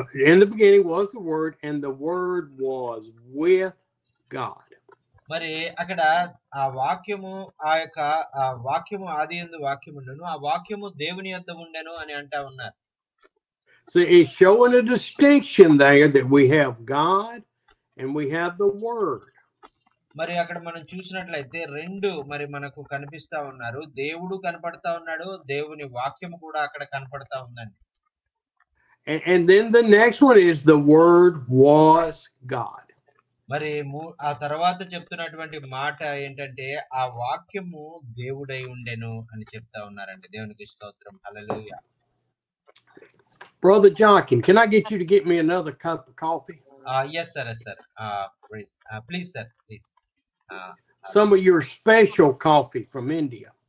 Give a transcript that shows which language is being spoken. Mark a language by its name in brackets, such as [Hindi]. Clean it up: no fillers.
[English] In the beginning was the Word, and the Word was with God. [Telugu] మరి అక్కడ ఆ వాక్యము వాక్యము ఆదియందు వాక్యం ఉండెను, ఆ వాక్యము దేవుని యొద్ద ఉండెను అని అంటా ఉన్నారు. [English] So it's showing a distinction there that we have God and we have the Word. [Telugu] మరి అక్కడ మనం చూసినట్లయితే రెండు మరి మనకు కనిపిస్తా ఉన్నారు, దేవుడు కనపడతా ఉన్నాడు, దేవుని వాక్యము కూడా అక్కడ కనపడతా ఉందండి. [English] And then the next one is the Word was God. [Telugu] మరి ఆ తర్వాత చెప్తున్నటువంటి మాట ఏంటంటే ఆ వాక్యము దేవుడై ఉండెను అని చెప్తా ఉన్నారండి. దేవునికి స్తోత్రం, హల్లెలూయా. [English] Brother Joaquin, can I get you to get me another cup of coffee? Yes sir, yes sir. Please sir, please. Some of your special coffee from India.